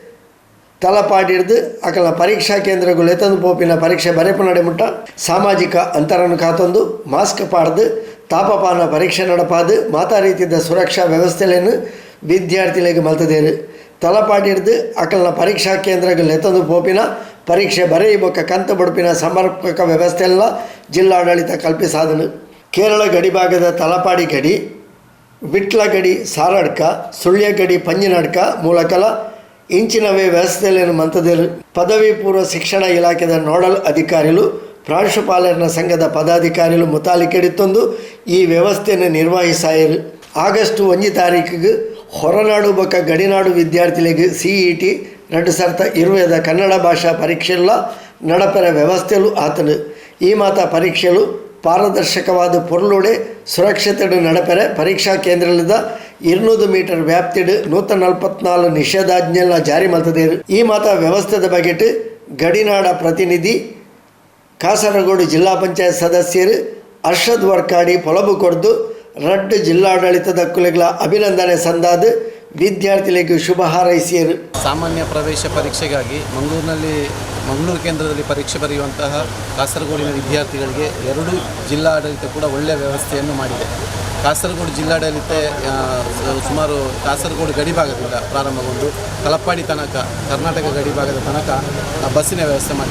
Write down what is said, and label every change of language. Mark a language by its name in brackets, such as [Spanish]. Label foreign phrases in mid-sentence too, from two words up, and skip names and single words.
[Tulu] ತಲಪಾಡಿರ್ದು ಅಕಲ್ನ ಪರೀಕ್ಷಾ ಕೇಂದ್ರಗಳು ಎತ್ತದು ಪೋಪಿನ ಪರೀಕ್ಷೆ ಬರೆಪು ನಡೆಮುಟ್ಟ ಸಾಮಾಜಿಕ ಅಂತರನ್ನು ಕಾತೊಂದು ಮಾಸ್ಕ್ ಪಾಡ್ದು ತಾಪಮಾನ ಪರೀಕ್ಷೆ ನಡಪಾದು ಮಾತಾ ರೀತಿಯ ಸುರಕ್ಷಾ ವ್ಯವಸ್ಥೆಯಲ್ಲೇನು ವಿದ್ಯಾರ್ಥಿಗಳಿಗೆ ಮಲ್ತದೇರು ತಲಪಾಡಿರ್ದು ಅಕಲ್ನ ಪರೀಕ್ಷಾ ಕೇಂದ್ರಗಳು ಎತ್ತದು ಪೋಪಿನ ಪರೀಕ್ಷೆ ಬರೆಯಬೊಕ್ಕ ಕಂತು ಬಡುಪಿನ ಸಮರ್ಪಕ ವ್ಯವಸ್ಥೆಯೆಲ್ಲ ಜಿಲ್ಲಾಡಳಿತ ಕಲ್ಪಿಸಾದನು. ಕೇರಳ ಗಡಿಭಾಗದ ತಲಪಾಡಿ ಗಡಿ, ವಿಟ್ಲ ಗಡಿ ಸಾರಡ್ಕ, ಸುಳ್ಯ ಗಡಿ ಪಂಜಿನಡ್ಕ ಮೂಲಕಲ ಇಂಚಿನವೇ ವ್ಯವಸ್ಥೆಯಲ್ಲೇನು ಮಂತದೇರು. ಪದವಿ ಪೂರ್ವ ಶಿಕ್ಷಣ ಇಲಾಖೆದ ನೋಡಲ್ ಅಧಿಕಾರಿಗಳು ಪ್ರಾಂಶುಪಾಲರ ಸಂಘದ ಪದಾಧಿಕಾರಿಗಳು ಮುತಾಲಿಕೆಡಿತ್ತೊಂದು ಈ ವ್ಯವಸ್ಥೆಯನ್ನು ನಿರ್ವಹಿಸಾಯರು. ಆಗಸ್ಟ್ 1 ತಾರೀಕಿಗೆ ಹೊರನಾಡು ಬೊಕ್ಕ ಗಡಿನಾಡು ವಿದ್ಯಾರ್ಥಿಗಳಿಗೆ CET 2020 ಕನ್ನಡ ಭಾಷಾ ಪರೀಕ್ಷೆಲ್ಲ ನಡಪೆರ ವ್ಯವಸ್ಥೆಯಲ್ಲೂ ಆತನು. ಈ ಮಾತ ಪರೀಕ್ಷೆಲು ಪಾರದರ್ಶಕವಾದ ಪೊರ್ಲುಡೆ ಸುರಕ್ಷತೆಡು ನಡಪೆರೆ ಪರೀಕ್ಷಾ ಕೇಂದ್ರದ 200 ಮೀಟರ್ ವ್ಯಾಪ್ತಿಡು 144 ನಿಷೇಧಾಜ್ಞೆಲ್ಲ ಜಾರಿ ಮಲ್ತದೇರು. ಈ ಮಾತ ವ್ಯವಸ್ಥೆದ ಬಗೆಟ್ ಗಡಿನಾಡ ಪ್ರತಿನಿಧಿ ಕಾಸರಗೋಡು ಜಿಲ್ಲಾ ಪಂಚಾಯತ್ ಸದಸ್ಯರು ಅರ್ಷದ್ ವರ್ಕಾಡಿ ಪೊಲಬು ಕೊಡ್ದು ರಡ್ಡು ಜಿಲ್ಲಾಡಳಿತದ ಕುಲೆಗಳ ಅಭಿನಂದನೆ ಸಂದಾದ ವಿದ್ಯಾರ್ಥಿಗಳಿಗೆ ಶುಭ ಹಾರೈಸಿದರು. [Kannada] ಸಾಮಾನ್ಯ ಪ್ರವೇಶ ಪರೀಕ್ಷೆಗಾಗಿ ಮಂಗಳೂರು ಕೇಂದ್ರದಲ್ಲಿ ಪರೀಕ್ಷೆ ಬರೆಯುವಂತಹ ಕಾಸರಗೋಡಿನ ವಿದ್ಯಾರ್ಥಿಗಳಿಗೆ 2 ಜಿಲ್ಲಾಡಳಿತ ಕೂಡ ಒಳ್ಳೆಯ ವ್ಯವಸ್ಥೆಯನ್ನು ಮಾಡಿದೆ. ಕಾಸರಗೋಡು ಜಿಲ್ಲಾಡಳಿತ ಸುಮಾರು ಕಾಸರಗೋಡು ಗಡಿಭಾಗದಿಂದ ಪ್ರಾರಂಭಗೊಂಡು ತಲಪಾಡಿ ತನಕ ಕರ್ನಾಟಕ ಗಡಿಭಾಗದ ತನಕ ಬಸ್ಸಿನ ವ್ಯವಸ್ಥೆ ಮಾಡಿದೆ.